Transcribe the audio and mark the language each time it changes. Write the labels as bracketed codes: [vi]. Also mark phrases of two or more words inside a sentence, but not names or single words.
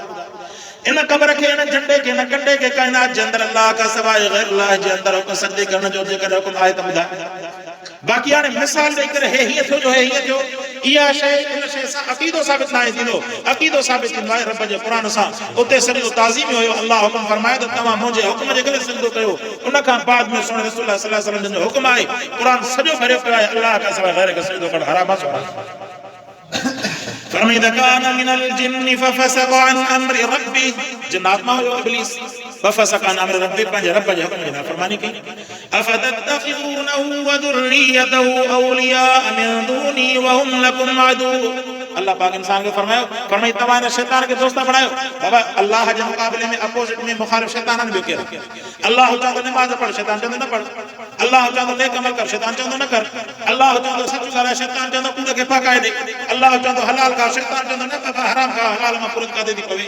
[sd] इन क़बर खे, इन झंडे खे, इन कंडे खे काइनात जे अंदरि अल्लाह खां सवाइ गैर अल्लाह जे अंदरि हुकुम सजदे करण जो जेकॾहिं हुकुम आहे त ॿुधाए। बाक़ी हाणे मिसाल ॾेई करे हे हीअं थियो जो हे हीअं थियो, इहा शइ इन शइ सां अक़ीदो साबित न आहे थींदो। अक़ीदो साबित थींदो आहे रब जे क़ुर सां। उते सॼो ताज़ीम हुयो, अल्लाह हुकुम फरमाए त तव्हां मुंहिंजे हुकुम जे करे सजदो कयो। उन खां बाद में सुन रसूल [ar] صلى الله عليه وسلم [sd] जो हुकुम आहे, क़ुर सॼो भरियो पियो आहे अल्लाह खां सवाइ गैर खे सजदो करणु हराम आहे। [ar] फरमाईंदा كان من الجن ففسق عن أمر ربي, [sd] जिन्नात मां हुयो इब्लीस, [ar] ففسق عن أمر ربي, [sd] पंहिंजे रब जे हुकुम जी नाफ़रमानी कई। [ar] أفتتخذونه وذريته أولياء من دوني وهم لكم عدو, [sd] अल्लाह पाक इंसान खे फरमायो, फरमाई तव्हां इन शैतान खे दोस्त बणायो। बाबा अल्लाह जे मुक़ाबले में अपोजिट में मुखालिफ शैतान बि केरु? अल्लाह चवंदो नमाज़ पढ़, शैतान चवंदो न पढ़। अल्लाह चवंदो नेक अमल कर, शैतान चवंदो न कर। अल्लाह चवंदो सच ॻाल्हाए, शैतान चवंदो कूड़ खे पकाए ॾे। अल्लाह चवंदो हलाल कर, शैतान चवंदो न बाबा हराम खा, हलाल मां पुरत काथे थी पवे।